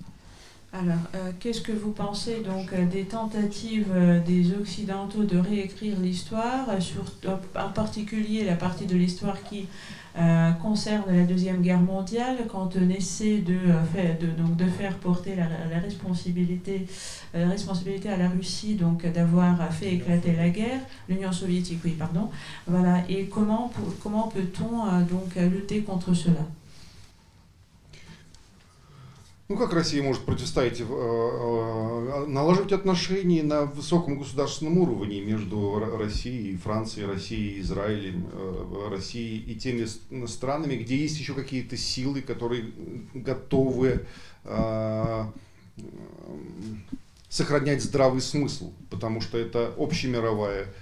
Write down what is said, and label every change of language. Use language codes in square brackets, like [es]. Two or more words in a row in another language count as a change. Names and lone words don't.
[fr] Alors, qu'est-ce que vous pensez donc des tentatives des Occidentaux de réécrire l'histoire, en particulier la partie de l'histoire qui concerne la Deuxième Guerre mondiale, quand on essaie de faire porter la responsabilité à la Russie, donc d'avoir fait éclater la guerre, l'Union soviétique, oui, pardon. Voilà. Et comment peut-on lutter contre cela? [ru] Ну, как Россия может противостоять? Налаживать отношения на высоком государственном уровне между Россией и Францией, Россией и Израилем, Россией и теми странами, где есть еще какие-то силы, которые готовы сохранять здравый смысл, потому что это общемировая